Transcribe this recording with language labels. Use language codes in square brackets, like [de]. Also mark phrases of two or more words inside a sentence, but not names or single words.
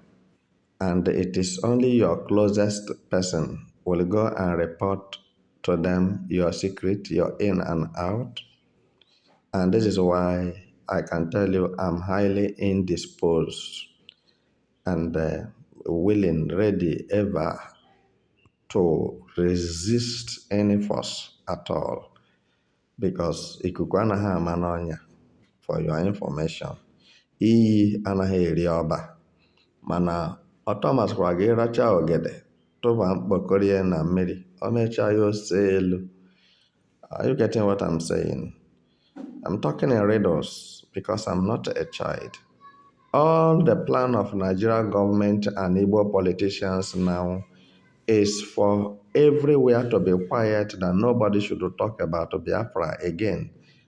[en] And it is only your closest person will go and report to them your secret, your in and out. And this is why I can tell you I'm highly indisposed and willing, ready, ever to resist any force at all. Because [ig] ikuku anaghị ama n'ọnya, [en] for your information. [ig] Iyi anaghị eri ọba. Mana ọtọ masịkwara gị racha ogede, tụba mkpọkọrọ na mmiri, o mechaa ya ose elu. [en] Are you getting what I'm saying? I'm talking in riddles because I'm not a child. All the plan of Nigeria government and Igbo politicians now is for everywhere to be quiet, that nobody should talk about Biafra again.